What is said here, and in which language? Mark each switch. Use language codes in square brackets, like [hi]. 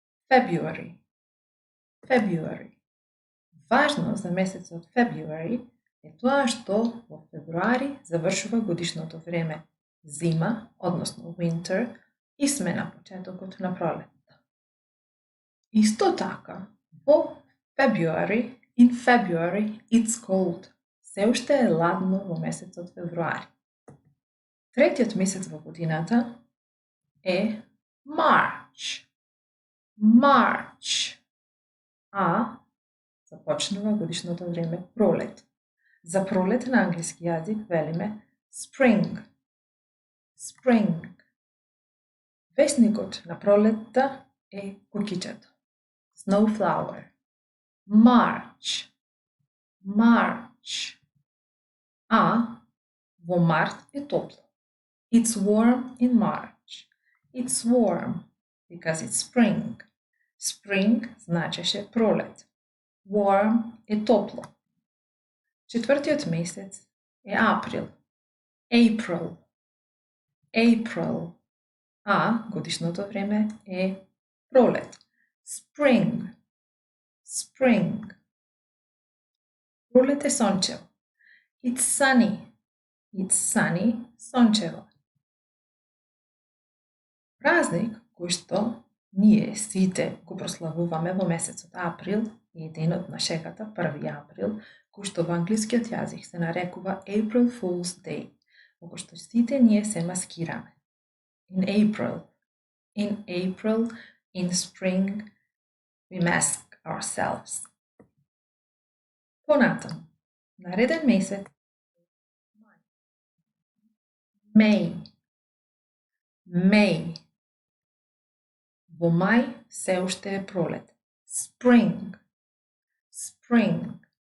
[en] February. February. [mk] Важно за месецот February е тоа што во февруари завршува годишното време зима, односно winter, и сме на почетокот на пролетта. Исто така, во [en] February, in February, it's cold. [mk] Се уште е ладно во месецот февруари. Третиот месец во годината е March. [en] March. [mk] А започнува годишното време пролет. За пролет на англиски јазик велиме spring. Spring. Весникот на пролетта е кукичето. Snowflower. [en] March. March. [mk] А во март е топло. [en] It's warm in March. It's warm because it's spring. [mk] Spring значеше пролет. Warm е топло. Четвртиот месец е април. [en] April. April. [mk] А годишното време е пролет. [en] Spring. Spring. [mk] Пролет е сончево. [en] It's sunny. It's sunny, [mk] сончево. Празник кој што ние сите го прославуваме во месецот април и денот на шегата 1 април, кој што во англискиот јазик се нарекува April Fool's Day, во кој што сите ние се маскираме. [en] In April, in spring, we mask ourselves. [mk] Понатаму, нареден месец May. [en] May. [mk] Во мај се уште е пролет. Spring. Spring.